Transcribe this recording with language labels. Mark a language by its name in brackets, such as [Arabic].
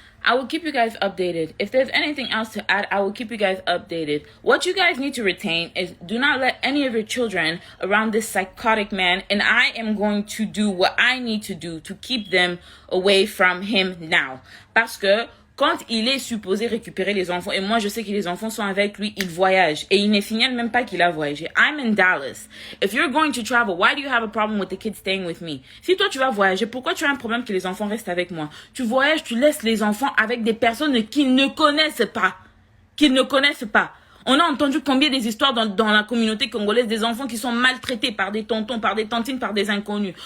[English] I will keep you guys updated. If there's anything else to add, I will keep you guys updated. What you guys need to retain is do not let any of your children around this psychotic man, and I am going to do what I need to do to keep them away from him now. [French] Parce que quand il est supposé récupérer les enfants, et moi je sais que les enfants sont avec lui, il voyage. Et il ne signale même pas qu'il a voyagé. [English] I'm in Dallas. If you're going to travel, why do you have a problem with the kids staying with me? [French] Si toi tu vas voyager, pourquoi tu as un problème que les enfants restent avec moi? Tu voyages, tu laisses les enfants avec des personnes qu'ils ne connaissent pas. On a entendu combien des histoires dans la communauté congolaise des enfants qui sont maltraités par des tontons, par des tantines, par des inconnus.